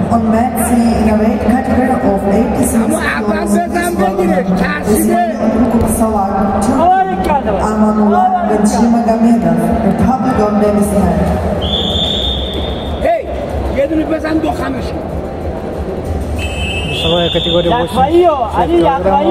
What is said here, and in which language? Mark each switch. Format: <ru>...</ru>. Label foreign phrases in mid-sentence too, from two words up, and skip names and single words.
<en>men's weight category of 86 kilograms. Amanullah Benchimagomedov, Republic of Dagestan.</en> <fa>Hey, یه دونه بزن دو خمش.</fa> <ru>Весовая категория 86 килограммов.</ru>